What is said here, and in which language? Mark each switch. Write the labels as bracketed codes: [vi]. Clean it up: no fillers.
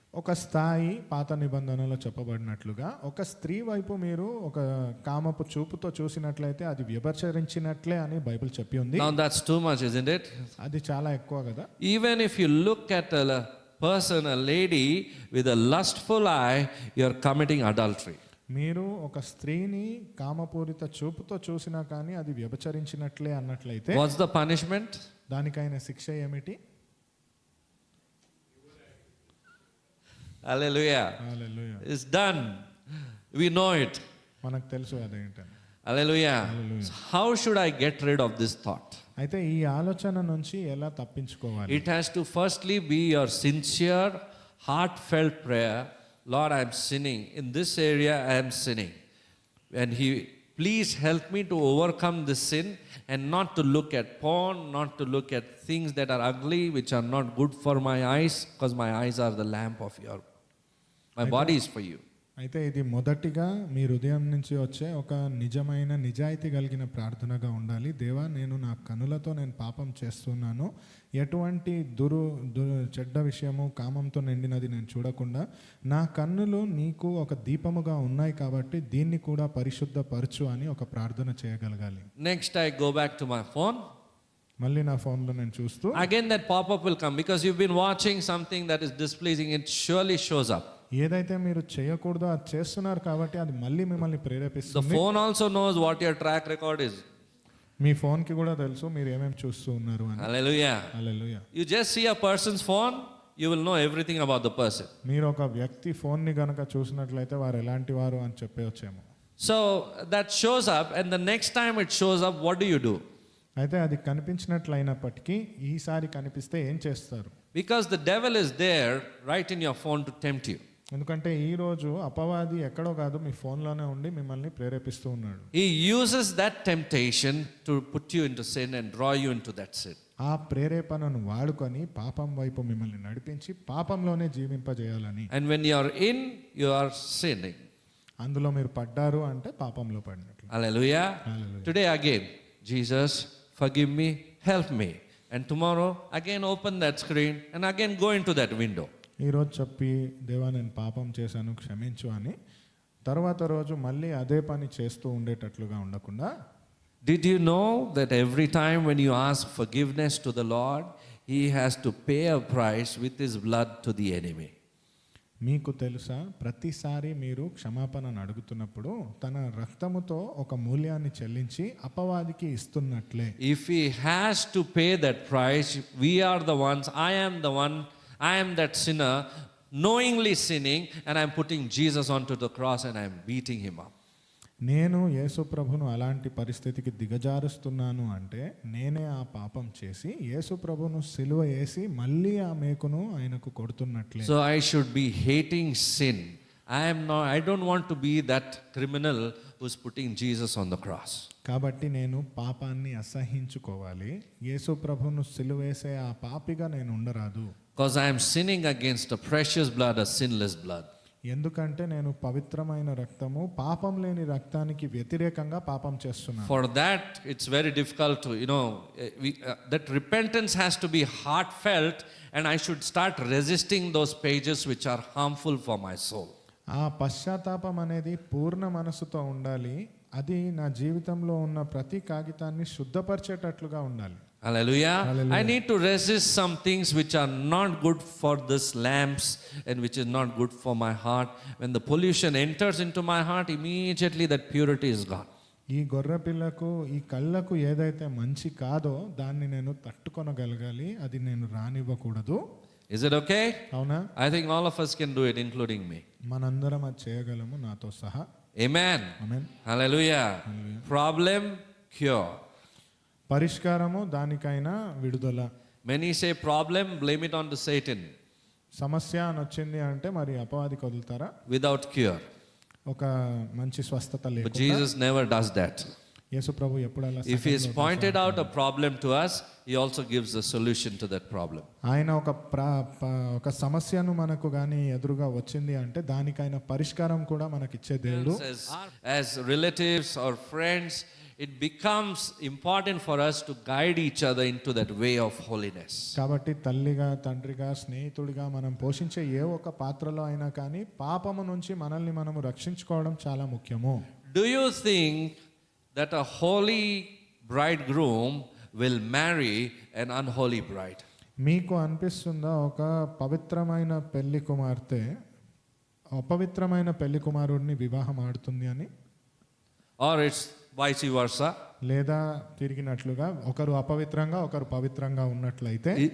[te] ఒక స్థాయి పాత నిబంధనలో చెప్పబడినట్లుగా ఒక స్త్రీ వైపు మీరు ఒక కామపు చూపుతో చూసినట్లయితే అది వ్యభిచరించినట్లే అని బైబిల్ చెప్పి ఉంది. [en] Now that's too much, isn't it? [te] అది చాలా ఎక్కువ కదా. [en] Even if you look at a person, a lady with a lustful eye, you are committing adultery. [te] మీరు ఒక స్త్రీని కామపూరిత చూపుతో చూసినా కానీ అది వ్యభిచరించినట్లే అన్నట్లయితే [en] What's the punishment? [te] దానికైన శిక్ష ఏమిటి? [en] Hallelujah. [te] Hallelujah. [en] It's done. We know it. [te] మనకు తెలుసు అదేంటని. [en] Hallelujah. So how should I get rid of this thought? [te] అయితే ఈ ఆలోచన నుంచి ఎలా తప్పించుకోవాలి? [en] It has to firstly be your sincere, heartfelt prayer. Lord, I am sinning. In this area, I am sinning. And please help me to overcome this sin and not to look at porn, not to look at things that are ugly, which are not good for my eyes, because my eyes are the lamp of my body is for you. [te] అయితే ఇది మొదటిగా మీ హృదయం నుంచి వచ్చే ఒక నిజమైన నిజాయితీ కలిగిన ప్రార్థనగా ఉండాలి. దేవా, నేను నా కనులతో నేను పాపం చేస్తున్నాను, ఎటువంటి చెడ్డ విషయము కామంతో నిండినది నేను చూడకుండా నా కన్నులు నీకు ఒక దీపముగా ఉన్నాయి కాబట్టి దీన్ని కూడా పరిశుద్ధపరచు అని ఒక ప్రార్థన చేయగలగాలి. [en] Next, I go back to my phone. [te] మళ్ళీ నా ఫోన్లో నేను చూస్తూ [en] Again, that pop-up will come because you've been watching something that is displeasing. It surely shows up. [te] ఏదైతే మీరు చేయకూడదో అది చేస్తున్నారు కాబట్టి అది మళ్ళీ మిమ్మల్ని [en] The [te] ప్రేరేపిస్తుంది. [en] phone also knows what your track record is. [te] మీ ఫోన్కి కూడా తెలుసు మీరు ఏమేమి చూస్తూ ఉన్నారు అని. [en] Hallelujah. [te] Hallelujah. [en] You just see a person's phone, you will know everything about the person. [te] మీరు ఒక వ్యక్తి ఫోన్ని గనక చూసినట్లయితే వారు ఎలాంటి వారు అని చెప్పవచ్చేమో. [en] So that shows up, and the next time it shows up, what do? [te] అయితే అది కనిపించినట్లయినప్పటికీ ఈసారి కనిపిస్తే ఏం చేస్తారు? [en] Because the devil is there right in your phone to tempt you. [te] ఎందుకంటే ఈ రోజు అపవాది ఎక్కడో కాదు మీ ఫోన్లోనే ఉండి మిమ్మల్ని ప్రేరేపిస్తూ ఉన్నాడు. [en] He uses that temptation to put you into sin and draw you into that sin. [te] ఆ ప్రేరేపణను వాడుకొని పాపం వైపు మిమ్మల్ని నడిపించి పాపంలోనే జీవింపజేయాలని. [en] And when you are in, you are sinning. [te] అందులో మీరు పడ్డారు అంటే పాపంలో పడినట్లు. [en] Hallelujah. Hallelujah. Today again, Jesus, forgive me, help me. And tomorrow again open that screen and again go into that window. [te] ఈరోజు చెప్పి దేవా నేను పాపం చేశాను క్షమించు అని తర్వాత రోజు మళ్ళీ అదే పని చేస్తూ ఉండేటట్లుగా ఉండకుండా, [en] Did you know that every time when you ask forgiveness to the Lord, He has to pay a price with His blood to the enemy? [te] మీకు తెలుసా ప్రతిసారి మీరు క్షమాపణను అడుగుతున్నప్పుడు తన రక్తముతో ఒక మూల్యాన్ని చెల్లించి అపవాదికి ఇస్తున్నట్లే. [en] If He has to pay that price, we are the ones, I am that sinner, knowingly sinning, and I'm putting Jesus onto the cross and I'm beating Him up. [te] నేను యేసు ప్రభును అలాంటి పరిస్థితికి దిగజారుస్తున్నాను అంటే నేనే ఆ పాపం చేసి యేసు ప్రభును సిలువ వేసి మళ్ళీ ఆ మేకును ఆయనకు కొడుతున్నట్లే. [en] So I should be hating sin. I don't want to be that criminal who's putting Jesus on the cross. [te] కాబట్టి నేను పాపాన్ని అసహించుకోవాలి, యేసు ప్రభును సిలువ వేసే ఆ పాపిగా నేను ఉండరాదు. [en] Because I am sinning against a precious blood, a sinless blood. [te] ఎందుకంటే నేను పవిత్రమైన రక్తము పాపం లేని రక్తానికి వ్యతిరేకంగా పాపం చేస్తున్నాను. [en] For that, it's very difficult to, that repentance has to be heartfelt, and I should start resisting those pages which are harmful for my soul. [te] ఆ పశ్చాత్తాపం అనేది పూర్ణ మనసుతో ఉండాలి. అది నా జీవితంలో ఉన్న ప్రతి కాగితాన్ని శుద్ధపరిచేటట్లుగా ఉండాలి. [en] Hallelujah. Hallelujah. I need to resist some things which are not good for this lamps and which is not good for my heart. When the pollution enters into my heart, immediately that purity is gone. [te] ఈ గొర్రె పిల్లకు ఈ కళ్ళకు ఏదైతే మంచి కాదో దాన్ని నేను తట్టుకొనగలగాలి, అది నేను రానివ్వకూడదు. [en] Is it okay? [te] అవునా? [en] I think all of us can do it, including me. [te] మనందరం అది చేయగలము, నాతో సహా. [en] Amen. [te] ఆమేన్. [en] Hallelujah. Problem, cure. [te] పరిష్కారము, దానికైనా విడుదల. [en] Many say problem, blame it on to Satan. [te] సమస్య అని వచ్చింది అంటే మరి అపవాదికి వదులుతారా? [en] Without cure. [te] ఒక మంచి స్వస్థత [en] But [te] లేకుండా. [en] Jesus never does that. [te] యేసు ప్రభు ఎప్పుడు అలా [en] If he has pointed out a problem to us, he also gives a solution to that problem. [te] ఆయన ఒక సమస్యను మనకు గాని ఎదురుగా వచ్చింది అంటే దానికైన పరిష్కారం కూడా మనకిచ్చే దేవుడు. [en] As relatives or friends, it becomes important for us to guide each other into that way of holiness. [te] కాబట్టి తల్లిగా, తండ్రిగా, స్నేహితుడిగా మనం పోషించే ఏ ఒక్క పాత్రలో అయినా కానీ పాపము నుంచి మనల్ని మనము రక్షించుకోవడం చాలా ముఖ్యము. [en] Do you think that a holy bridegroom will marry an unholy bride? [te] మీకు అనిపిస్తుందా ఒక పవిత్రమైన పెళ్లి కుమార్తె అపవిత్రమైన పెళ్లి కుమారుడిని వివాహం ఆడుతుంది అని? [en] Or it's vice versa? [te] లేదా తిరిగినట్లుగా ఒకరు అపవిత్రంగా ఒకరు పవిత్రంగా ఉన్నట్లయితే?